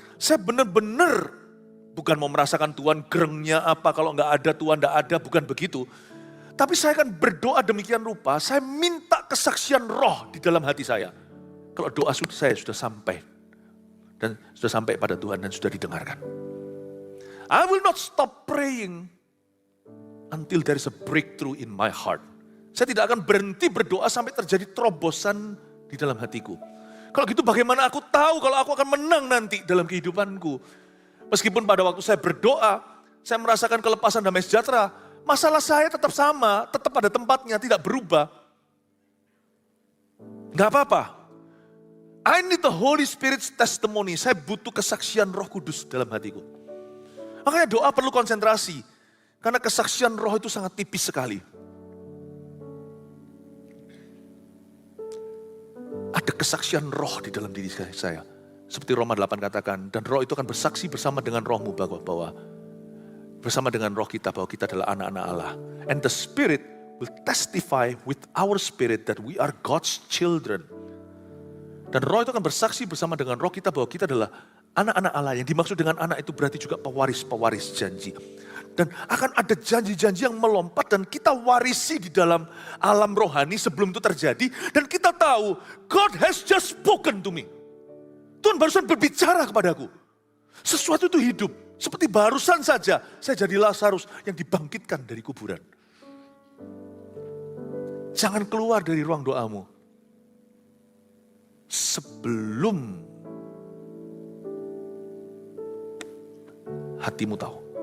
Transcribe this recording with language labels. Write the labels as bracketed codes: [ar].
[id] Saya benar-benar bukan mau merasakan Tuhan gerengnya apa, kalau nggak ada Tuhan nggak ada, bukan begitu. Tapi saya akan berdoa demikian rupa, saya minta kesaksian roh di dalam hati saya. Kalau doa saya sudah sampai, dan sudah sampai pada Tuhan dan sudah didengarkan. [en] I will not stop praying until there is a breakthrough in my heart. [id] Saya tidak akan berhenti berdoa sampai terjadi terobosan di dalam hatiku. Kalau gitu bagaimana aku tahu kalau aku akan menang nanti dalam kehidupanku? Meskipun pada waktu saya berdoa, saya merasakan kelepasan damai sejahtera, masalah saya tetap sama, tetap pada tempatnya, tidak berubah. Gak apa-apa. [en] I need the Holy Spirit's testimony. [id] Saya butuh kesaksian Roh Kudus dalam hatiku. Makanya doa perlu konsentrasi. Karena kesaksian roh itu sangat tipis sekali. Ada kesaksian roh di dalam diri saya. Seperti Roma 8 katakan, dan roh itu akan bersaksi bersama dengan rohmu bahwa bersama dengan roh kita bahwa kita adalah anak-anak Allah. [en] And the Spirit will testify with our spirit that we are God's children. [id] Dan roh itu akan bersaksi bersama dengan roh kita bahwa kita adalah anak-anak Allah. Yang dimaksud dengan anak itu berarti juga pewaris-pewaris janji. Dan akan ada janji-janji yang melompat dan kita warisi di dalam alam rohani sebelum itu terjadi. Dan kita tahu, [en] God has just spoken to me. [id] Tuhan barusan berbicara kepadaku. Sesuatu itu hidup. Seperti barusan saja saya jadi Lazarus yang dibangkitkan dari kuburan. Jangan keluar dari ruang doamu sebelum hatimu tahu.